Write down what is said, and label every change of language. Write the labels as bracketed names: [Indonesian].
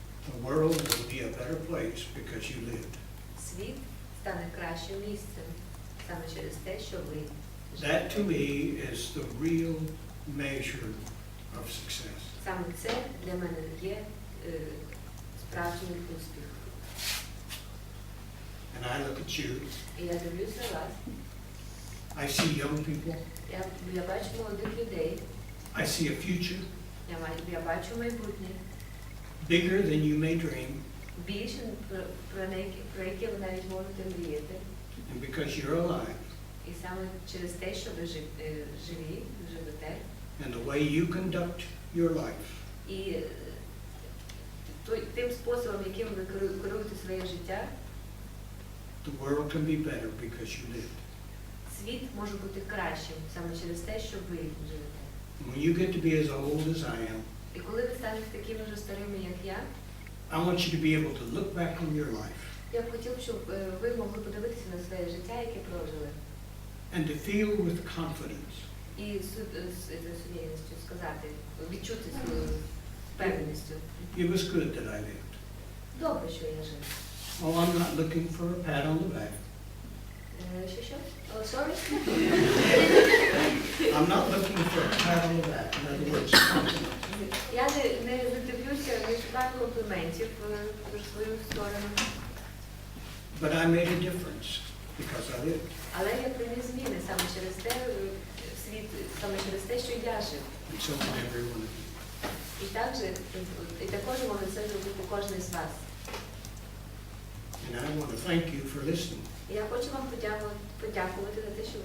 [English] the world will be a better place because you lived. [Ukrainian] світ стане кращим місцем саме через те, що ви [English] That [Ukrainian] живете. [English] to me is the real measure of success. [Ukrainian] Саме це для мене є справжнім успіхом. [English] And I look at you, [Ukrainian] І я дивлюся на вас. [English] I see young people, [Ukrainian] Я бачу молодих людей. [English] I see a future [Ukrainian] Я бачу майбутнє. [English] bigger than you may dream, [Ukrainian] Більше, про яке ви навіть можете мріяти. [English] and because you're alive, [Ukrainian] І саме через те, що ви живі, живете. [English] and the way you conduct your life, [Ukrainian] І тим способом, яким ви керуєте своє життя, [English] the world can be better because you lived. [Ukrainian] світ може бути кращим саме через те, що ви живете. [English] When you get to be as old as I am, [Ukrainian] І коли ви станете такими ж старими, як я, [English] I want you to be able to look back on your life [Ukrainian] я б хотів, щоб ви могли подивитися на своє життя, яке прожили. [English] and to feel with confidence [Ukrainian] І з сумлінністю сказати, відчути свою впевненістю. [English] it was good that I lived. [Ukrainian] Добре, що я жив. [English] Oh, I'm not looking for a pat on the back. [Ukrainian] Що? [English] Oh, sorry? I'm not looking for a pat on the back. In other words, compliment. [Ukrainian] Я не задивлюся, не шукаю компліментів в свою сторону. [English] But I made a difference because I lived. [Ukrainian] Але я приніс зміни саме через те, світ, саме через те, що я жив. [English] And so can every one of you. [Ukrainian] І також може це зробити кожен з вас. [English] And I want to thank you for listening. [Ukrainian] Я хочу вам подякувати за те, що ви